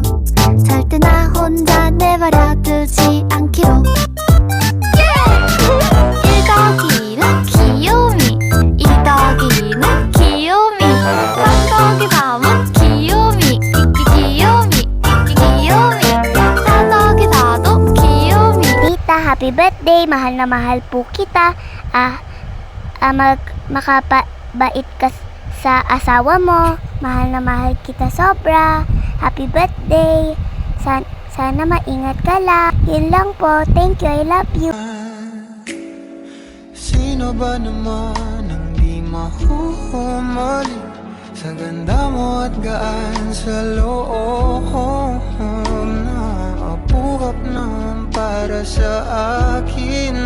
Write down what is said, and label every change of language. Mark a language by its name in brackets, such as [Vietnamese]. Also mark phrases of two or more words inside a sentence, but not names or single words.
[Korean] 절대 나 혼자 내버려 두지 않기로. 1더기는 귀요미, 2더기는 귀요미, 3더기 3은 귀요미, 귀요미, 4더기 4도 귀요미. [Filipino] Tita, [English] happy birthday! [Filipino] Mahal na mahal po kita. Makabait ka sa asawa mo. Mahal na mahal kita sobra. [English] Happy birthday! [Filipino] Sana maingat ka lang. Yun lang po. [English] Thank you. I love you. [Filipino] Sino ba naman ang di mahuhumali sa ganda mo at gaan sa loob na apuhap naman para sa akin.